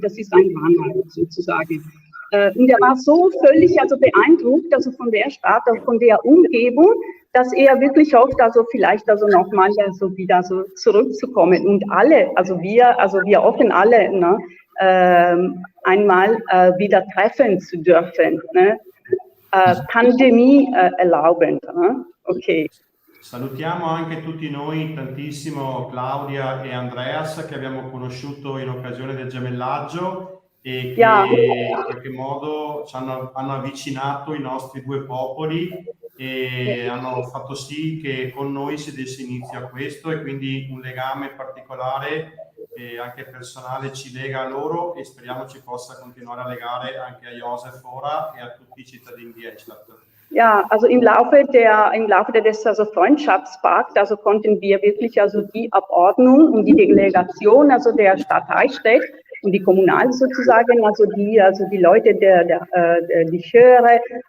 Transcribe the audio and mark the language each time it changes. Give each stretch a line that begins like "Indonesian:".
German: Das ist ein Runner sozusagen. Und er war so völlig beeindruckt von der Stadt, von der Umgebung, dass er wirklich hofft, vielleicht nochmal wieder zurückzukommen. Und alle, wir hoffen alle, ne, einmal wieder treffen zu dürfen, ne? Pandemie erlaubend. Ne? Ok.
Italian: Salutiamo anche tutti noi tantissimo Claudia e Andreas che abbiamo conosciuto in occasione del gemellaggio e che in qualche modo hanno avvicinato i nostri due popoli e hanno fatto sì che con noi si desse inizio a questo e quindi un legame particolare e anche personale ci lega a loro e speriamo ci possa continuare a legare anche a Josef ora e a tutti i cittadini di Eichstätt.
German: Ja, also im Laufe des Freundschaftspakts, konnten wir wirklich die Abordnung und die Delegation, der Stadt Eichstätt und die Kommunale sozusagen, die Leute die Chöre,